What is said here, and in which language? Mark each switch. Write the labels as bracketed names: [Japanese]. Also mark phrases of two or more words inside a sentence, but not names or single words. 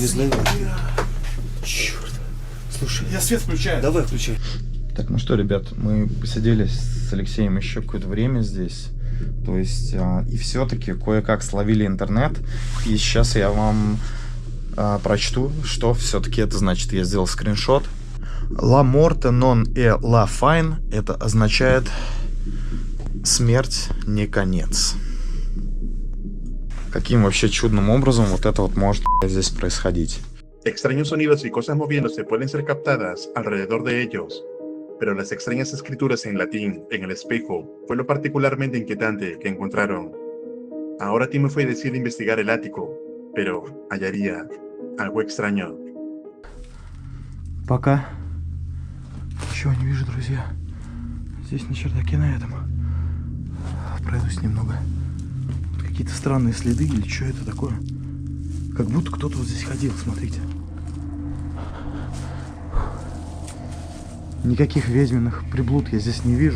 [Russian] не знаю латынь. Черт. Слушай, Я свет включаю. давай включай. Так, ну что, ребят, мы посидели с Алексеем еще какое-то время здесь. То есть, и все-таки кое-как словили интернет. И сейчас я вам прочту, что все-таки это значит. Я сделал скриншот. [Italian] La morte non è la fine. [Russian] Это означает смерть не конец. Каким вообще чудным образом вот это вот может здесь происходить? [Spanish] Extraños sonidos y cosas moviéndose pueden ser captadas alrededor de ellos, pero las extrañas escrituras en latín en el espejo fue lo particularmente inquietante que encontraron. Ahora Timofey decide investigar el ático, pero hallaría algo extraño. [Russian] Пока. Ничего не вижу, друзья. Здесь на чердаке на этом. Пройдусь немного. Вот какие-то странные следы или что это такое? Как будто кто-то вот здесь ходил, смотрите. Никаких ведьминых приблуд я здесь не вижу.